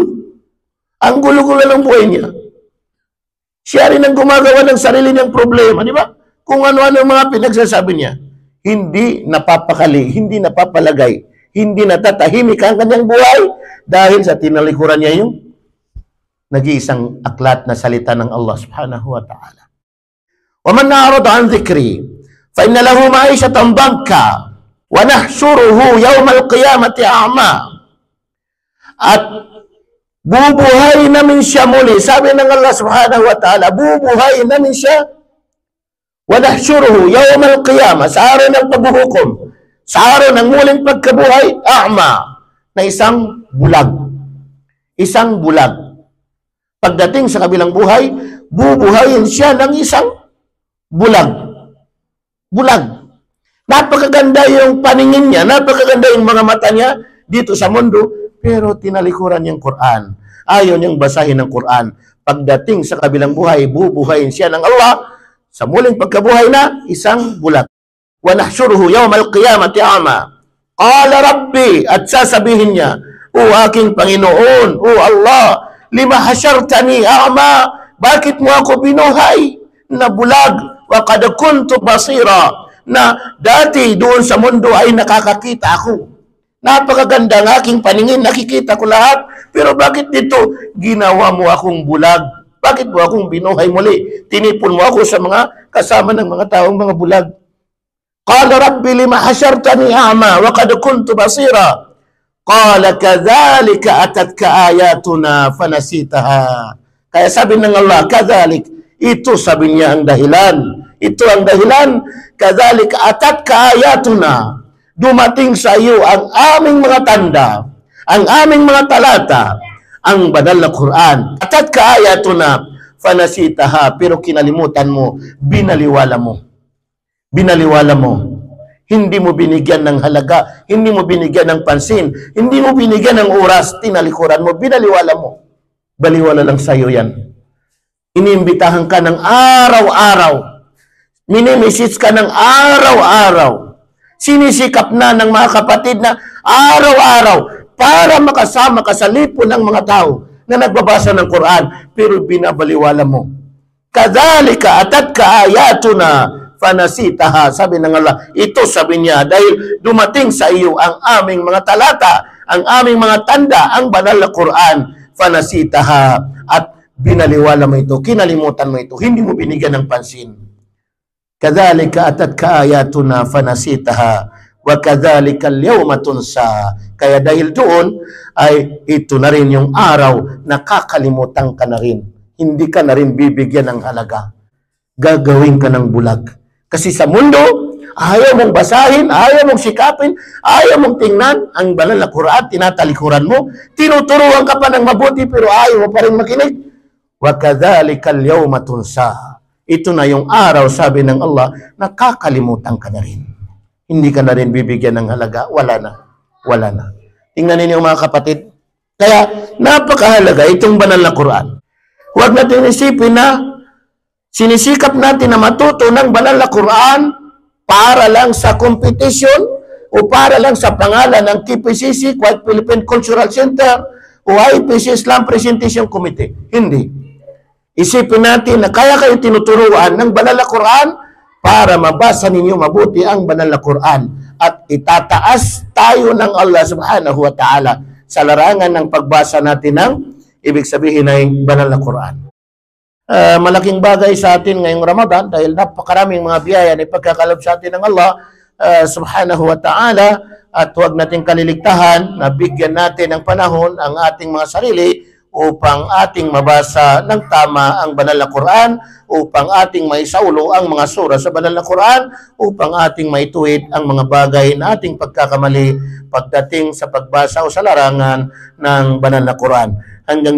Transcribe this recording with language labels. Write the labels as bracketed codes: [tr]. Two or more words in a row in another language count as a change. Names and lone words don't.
[tl] Ang gulo-gulo ng buhay niya. Siya rin ang gumagawa ng sarili niyang problema, di ba? Kung ano-ano ang mga pinagsasabi niya. Hindi napapakali, hindi napapalagay, hindi natatahimik ang kanyang buhay dahil sa tinalikuran niya yung nag-iisang aklat na salita ng Allah [ar] سبحانه وتعالى. وَمَنْ أَعْرَضَ عَنْ ذِكْرِي فَإِنَّ لَهُ مَعِيشَةً ضَنْكًا وَنَحْشُرُهُ يَوْمَ الْقِيَامَةِ أَعْمَى. [tl] At bubuhay namin siya muli. Sabi ng Allah [ar] سبحانه وتعالى, [tl] bubuhay namin siya. [ar] وَنَحْشُرُهُ يَوْمَ الْقِيَامَةِ, [tl] sa araw ng paghuhukom, sa araw ng muling pagkabuhay, a'ma, na isang bulag. Isang bulag. Pagdating sa kabilang buhay, bubuhayin siya ng isang bulag. Bulag. Napakaganda yung paningin niya, napakaganda yung mga mata niya dito sa mundo, pero tinalikuran niyang Quran. Ayaw niyang basahin ng Quran. Pagdating sa kabilang buhay, bubuhayin siya ng Allah sa muling pagkabuhay na isang bulag. [ar] وَنَحْشُرُهُ يَوْمَ الْقِيَامَةِ أَعْمَى قَالَ رَبِّي, [tl] at sasabihin niya, O aking Panginoon, O Allah, [ar] لم حشرتني أعمى, [tl] bakit mo ako binuhay na bulag? [ar] وقد كنت بصيرا, [tl] na dati doon sa mundo ay nakakakita ako. Napakaganda ng aking paningin, nakikita ko lahat, pero bakit dito ginawa mo akong bulag? Bakit mo akong binuhay muli? Tinipon mo ako sa mga kasama ng mga taong mga bulag. [ar] قال رب لم حشرتني أعمى وقد كنت بصيرا. قال كذلك أتتك آياتنا فنسيتها. [tl] Kaya sabi ng Allah, kadhalik, ito sabi niya ang dahilan. Ito ang dahilan, [ar] كذلك أتتك آياتنا. [tl] Dumating sa iyo ang aming mga tanda, ang aming mga talata, ang banal na Quran. [ar] أتتك آياتنا فنسيتها, [tl] pero kinalimutan mo, binaliwala mo. Binaliwala mo. Hindi mo binigyan ng halaga, hindi mo binigyan ng pansin, hindi mo binigyan ng oras, tinalikuran mo, binaliwala mo. Baliwala lang sa iyo yan. Iniimbitahan ka ng araw-araw. Minimessage ka ng araw-araw. Sinisikap na ng mga kapatid na araw-araw para makasama ka sa lipon ng mga tao na nagbabasa ng Quran, pero binabaliwala mo. [ar] كذلك أتتك آياتنا فنسيتها, [tl] sabi ng Allah. Ito sabi niya, dahil dumating sa iyo ang aming mga talata, ang aming mga tanda, ang banal na Quran, fanasitaha, at binaliwala mo ito, kinalimutan mo ito, hindi mo binigyan ng pansin. [ar] كذلك أتتك آياتنا فنسيتها وكذلك اليوم تنسى. [tl] Kaya dahil doon ay ito na rin yung araw na kakalimutan ka na rin. Hindi ka na rin bibigyan ng halaga. Gagawin ka ng bulag. Kasi sa mundo, ayaw mong basahin, ayaw mong sikapin, ayaw mong tingnan ang banal na Quran, tinatalikuran mo, tinuturuan ka pa ng mabuti pero ayaw mo pa rin makinig. [ar] وكذلك اليوم تنسى. [tl] Ito na yung araw, sabi ng Allah, nakakalimutan ka na rin. Hindi ka na rin bibigyan ng halaga. Wala na. Wala na. Tingnan ninyo mga kapatid. Kaya, napakahalaga itong banal na Quran. Huwag natin isipin na sinisikap natin na matuto ng banal na Quran para lang sa competition o para lang sa pangalan ng KPCC, Kuwait Philippine Cultural Center o IPC Islam Presentation Committee. Hindi. Isipin natin na kaya kayo tinuturuan ng banal na Quran para mabasa ninyo mabuti ang banal na Quran at itataas tayo ng Allah [ar] سبحانه وتعالى [tl] sa larangan ng pagbasa natin ng ibig sabihin ay banal na Quran. Malaking bagay sa atin ngayong Ramadan dahil napakaraming mga biyaya na ipagkakalob sa atin ng Allah [ar] سبحانه وتعالى [tl] at huwag nating kaliligtahan na bigyan natin ng panahon ang ating mga sarili upang ating mabasa ng tama ang banal na Quran, upang ating maisaulo ang mga sura sa banal na Quran, upang ating maituwid ang mga bagay na ating pagkakamali pagdating sa pagbasa o sa larangan ng banal na Quran.